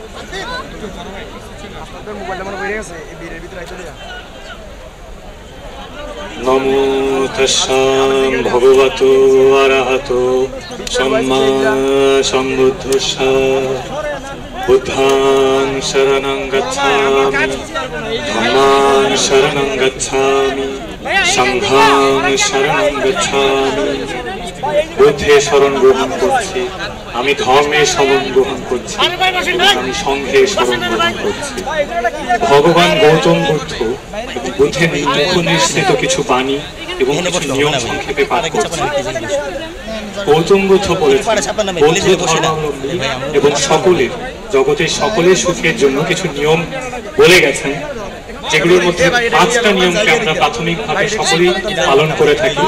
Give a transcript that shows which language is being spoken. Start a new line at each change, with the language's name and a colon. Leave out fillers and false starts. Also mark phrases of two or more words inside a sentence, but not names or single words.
Pali: নমো তস্যা ভগবতো অরহতো সম্মা সম্বুদ্ধস্য বুদ্ধাং শরণং গচ্ছামি ধম্মাং শরণং গচ্ছামি সংঘাং শরণং গচ্ছামি
Bangla: বুদ্ধের শরণ গ্রহণ করছি, আমি ধর্মের শরণ গ্রহণ করছি, আমি সংঘের শরণ গ্রহণ করছি। ভগবান গৌতম বুদ্ধ বুদ্ধের মুখ নিঃসৃত কিছু বাণী এবং কিছু নিয়ম সংক্ষেপে পাঠ করছি। গৌতম বুদ্ধ বলেছেন বৌদ্ধ ধর্মাবলম্বী এবং জগতের সকলের সুখের জন্য কিছু নিয়ম বলে গেছেন, যেগুলোর মধ্যে 5টা নিয়মকে আমরা প্রাথমিকভাবে সকলেই পালন করে থাকি।